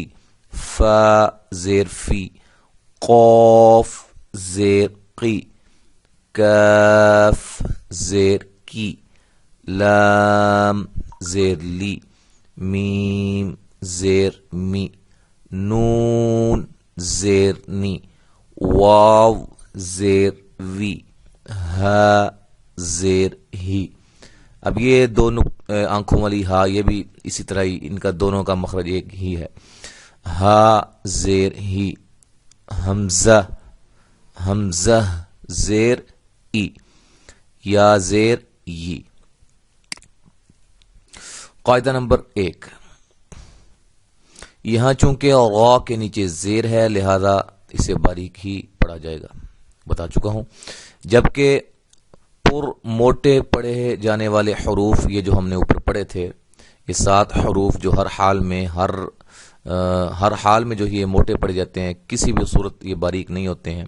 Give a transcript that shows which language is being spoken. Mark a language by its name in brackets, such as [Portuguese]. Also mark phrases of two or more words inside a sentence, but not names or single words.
[Urdu] فا زیر فی، قاف زیر قی، کاف زیر کی، لام زیر لی، میم زیر می، نون زیر نی، واو زیر وی، ہا زیر ہی. اب یہ دو آنکھوں والی ہا، یہ بھی اسی طرح ہی ان کا دونوں کا مخرج ایک ہی ہے. ہا زیر ہی، حمزہ حمزہ زیر ای، یا زیر ی. قاعدہ نمبر 1، یہاں چونکہ را کے نیچے زیر ہے لہذا اسے باریک ہی پڑھا جائے گا، بتا چکا ہوں. جبکہ پر موٹے پڑھے جانے والے حروف، یہ جو ہم نے اوپر پڑھے تھے، یہ 7 حروف جو ہر حال میں جو یہ موٹے پڑے جاتے ہیں، کسی بھی صورت یہ باریک نہیں ہوتے ہیں.